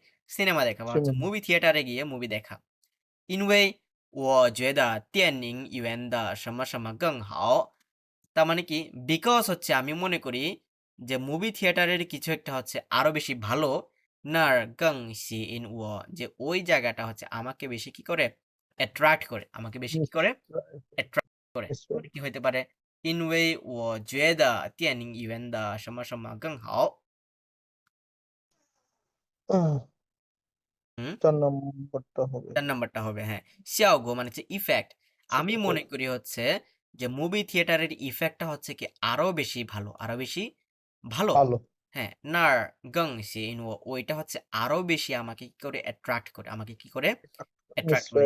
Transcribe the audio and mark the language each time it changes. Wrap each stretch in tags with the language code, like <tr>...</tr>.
<bn>Cinema দেখা বা হচ্ছে মুভি থিয়েটারে গিয়ে মুভি দেখা</bn> <zh>因为我觉得电影院的什么什么更好</zh> <bn>তার মানে কি বিকজ হচ্ছে আমি মনে করি যে মুভি থিয়েটারের কিছু একটা হচ্ছে আরো বেশি ভালো</bn> <zh>那儿更吸引我</zh> <bn>যে ওই জায়গাটা হচ্ছে আমাকে বেশি কি করে অ্যাট্রাক্ট করে আমাকে বেশি কি করে অ্যাট্রাক্ট করে</bn> <en>Miss</en> <bn>মানে কি হইতে পারে</bn> <zh>因为我觉得电影院的什么什么更好</zh> <bn>হুম 4 নম্বরটা হবে। 4 নাম্বারটা হবে হ্যাঁ। 效果মানে হচ্ছে ইফেক্ট। আমি মনে করি হচ্ছে যে মুভি থিয়েটারের ইফেক্টটা হচ্ছে কি আরো বেশি ভালো, আরো বেশি ভালো। ভালো। হ্যাঁ,</bn> <zh>那儿更吸引我</zh> <bn>ওইটা হচ্ছে আরো বেশি আমাকে কি করে অ্যাট্রাক্ট করে। আমাকে কি করে অ্যাট্রাক্ট করে।</bn>